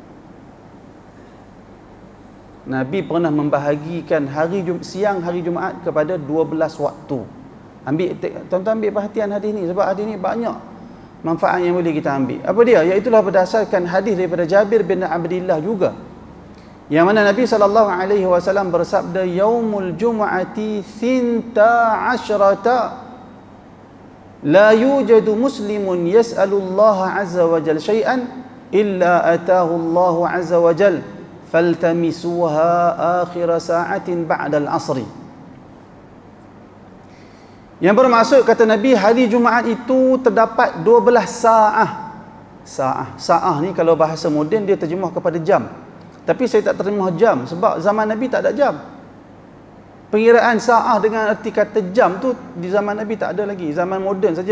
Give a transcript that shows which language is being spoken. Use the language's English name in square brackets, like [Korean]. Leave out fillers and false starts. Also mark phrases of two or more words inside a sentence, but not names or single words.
[Malay] Nabi pernah membahagikan siang hari Jumaat kepada 12 waktu. Tuan-tuan ambil perhatian hadis ni, sebab hadis ni banyak manfaat yang boleh kita ambil. Apa dia? Iaitulah berdasarkan hadis daripada Jabir bin Abdullah juga, yang mana Nabi SAW bersabda, [Arabic] يوم الجمعة ثنتا عشرة لا يوجد مسلم يسأل الله عز وجل شيئا إلا آتاه الله عز وجل فالتمسوها آخر ساعة بعد العصر. [Malay] Yang bermaksud, kata Nabi, hari Jumaat itu terdapat 12 sa'ah. Sa'ah ni kalau bahasa moden dia terjemah kepada jam, tapi saya tak terjemah jam sebab zaman Nabi tak ada jam. Pengiraan sa'ah dengan erti kata jam tu di zaman Nabi tak ada lagi, zaman moden saja.